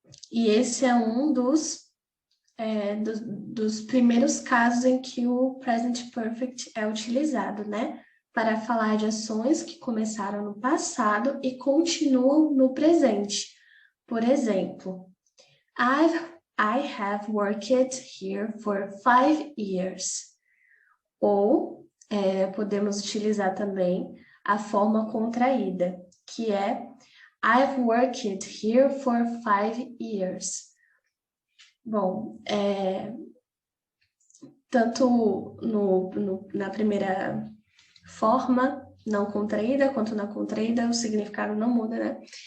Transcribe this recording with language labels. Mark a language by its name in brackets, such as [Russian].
[Portuguese] E esse é um dos dos primeiros casos em que o present perfect é utilizado, né? Para falar de ações que começaram no passado e continuam no presente. Por exemplo, [English] I have worked here for 5 years. [Portuguese] Ou podemos utilizar também a forma contraída, que é [English] I've worked here for 5 years. [Portuguese] Bom, tanto na primeira forma não contraída, quanto na contraída, o significado não muda, né?